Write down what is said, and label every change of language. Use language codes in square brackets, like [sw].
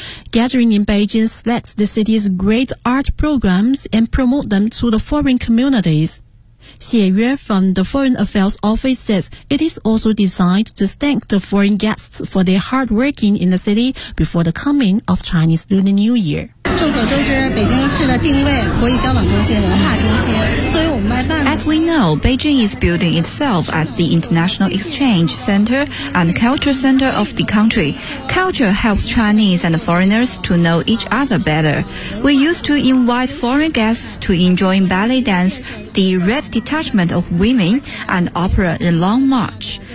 [en] Gathering in Beijing selects the city's great art programs and promote them to the foreign communities. Xie Yue from the Foreign Affairs Office says it is also designed to thank the foreign guests for their hard work in the city before the coming of Chinese Lunar New Year. [zh] 众所周知，北京市的定位国际交往中心、文化中心，作为我们办。 [en] As we know, Beijing is building itself as the international exchange center and culture center of the country. Culture helps Chinese and foreigners to know each other better. We used to invite foreign guests to enjoy ballet dance, the Red Detachment of Women, and opera in Long March.